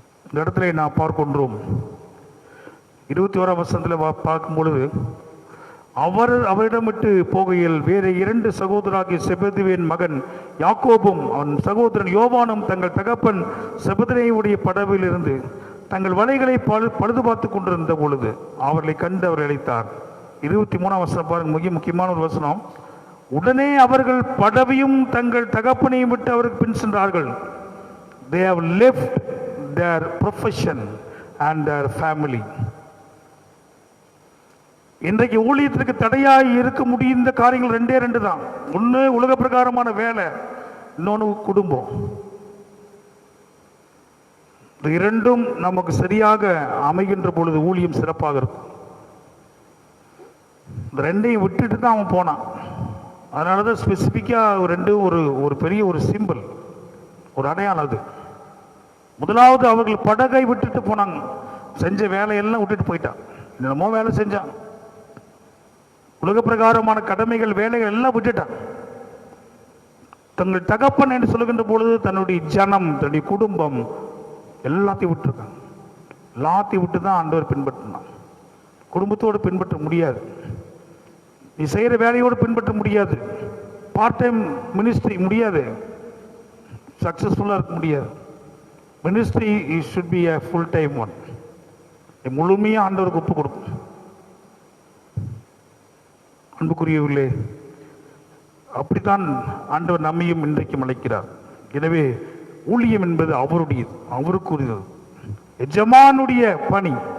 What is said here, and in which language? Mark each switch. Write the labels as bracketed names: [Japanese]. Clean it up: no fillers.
[Tamil] இந்த இடத்துல நான் பார்க்கின்றோம் 21ஆம் வசனத்தில் பார்க்கும் பொழுது, அவரிடம் விட்டு போகையில் வேறு 2 சகோதராகிய செபதேவின் மகன் யாக்கோபும் அவன் சகோதரன் யோவானும் தங்கள் தகப்பன் செபதேயுடைய படவில் இருந்து தங்கள் வலைகளை பழுது பார்த்து கொண்டிருந்த பொழுது அவர்களை கண்டு அவர் அழைத்தார். 23ஆம் வசனம் பாருங்க, முக்கியமான ஒரு வசனம். உடனே அவர்கள் படவையும் தங்கள் தகப்பனையும் விட்டு அவருக்கு பின் சென்றார்கள். [English] They have left their profession and their family. [Tamil] இன்றைக்கு ஊழியத்திற்கு தடையாய் இருக்க முடிந்த காரியங்கள் 2 தான். ஒன்று உலக பிரகாரமான வேலை, இன்னொன்று குடும்பம். இந்த 2ம் நமக்கு சரியாக அமைகின்ற பொழுது ஊழியம் சிறப்பாக இருக்கும். இந்த 2ஐயும் விட்டுட்டு தான் அவன் போனான். அதனால தான் ஸ்பெசிஃபிக்காக 2 ஒரு பெரிய ஒரு சிம்பிள், ஒரு அடையாளம். அது முதலாவது அவர்கள் படகை விட்டுட்டு போனாங்க. செஞ்ச வேலையெல்லாம் விட்டுட்டு போயிட்டான். என்னமோ வேலை செஞ்சான், உலக பிரகாரமான கடமைகள் வேலைகள் எல்லாம் விட்டுட்டான். தங்கள் தகப்பன் என்று சொல்லுகின்ற பொழுது தன்னுடைய ஜனம், தன்னுடைய குடும்பம் எல்லாத்தையும் விட்டுருக்காங்க. எல்லாத்தையும் விட்டு தான் ஆண்டவர் பின்பற்றினான். குடும்பத்தோடு பின்பற்ற முடியாது, நீ செய்கிற வேலையோடு பின்பற்ற முடியாது, பார்ட் டைம் மினிஸ்ட்ரி முடியாது, சக்சஸ்ஃபுல்லாக இருக்க முடியாது. [English] Ministry should be a full time one. [Tamil] முழுமையாக ஆண்டவருக்கு ஒப்பு கொடுக்கும். அன்புக்குரியவர்களே, அப்படித்தான் ஆண்டவர் நம்மையும் இன்றைக்கும் அழைக்கிறார். எனவே ஊழியம் என்பது அவருடையது, அவருக்குரியது, எஜமானுடைய பணி.